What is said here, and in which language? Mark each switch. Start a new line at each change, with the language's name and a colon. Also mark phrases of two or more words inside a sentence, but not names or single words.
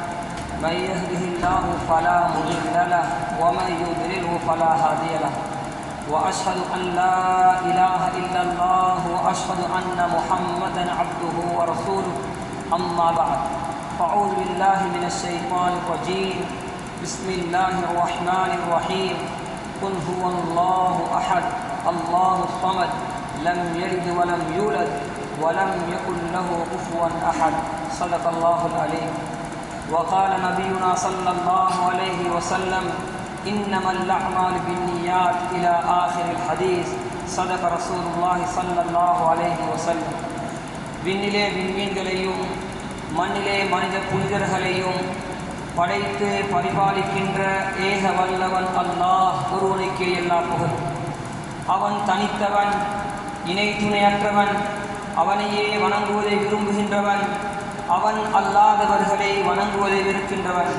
Arabic: من يهده الله فلا مضل له ومن يضلله فلا هادي له وأشهد أن لا إله إلا الله وأشهد أن محمدا عبده ورسوله أما بعد فأعوذ بالله من الشيطان الرجيم بسم الله الرحمن الرحيم قل هو الله أحد الله الصمد لم يلد ولم يولد ولم يكن له كفوا أحد صدق الله العليم وقال نبينا صلى الله عليه وسلم إنما الأعمال بالنيات إلى آخر الحديث صدق رسول الله صلى الله عليه وسلم
Tamil: விண்ணிலே விண்மீன்களையும் மண்ணிலே மனித புனிதர்களையும் படைத்து பரிபாலிக்கின்ற ஏக வல்லவன் அல்லாஹ் ஒருவனுக்கே எல்லா புகழ். அவன் தனித்தவன், இணை துணையற்றவன், அவனையே வணங்குவதை விரும்புகின்றவன், அவன் அல்லாதவர்களை வணங்குவதை வெறுக்கின்றவன்.